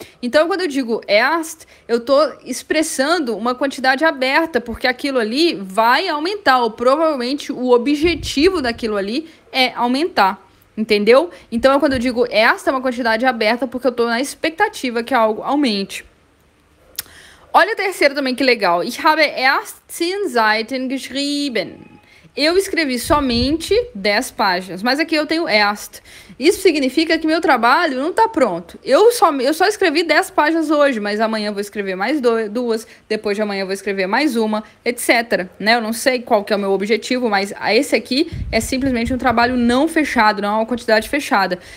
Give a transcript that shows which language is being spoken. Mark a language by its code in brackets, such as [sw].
[pt] Então, quando eu digo erst, eu tô expressando uma quantidade aberta, porque aquilo ali vai aumentar, ou provavelmente o objetivo daquilo ali é aumentar. Entendeu? Então, quando eu digo erst, é uma quantidade aberta, porque eu tô na expectativa que algo aumente. Olha a terceira também, que legal. [de] Ich habe erst 10 Seiten geschrieben. [pt] Eu escrevi somente 10 páginas, mas aqui eu tenho erst. Isso significa que meu trabalho não está pronto. Eu só escrevi 10 páginas hoje, mas amanhã eu vou escrever mais 2, depois de amanhã eu vou escrever mais uma, etc. Né? Eu não sei qual que é o meu objetivo, mas esse aqui é simplesmente um trabalho não fechado, não é uma quantidade fechada.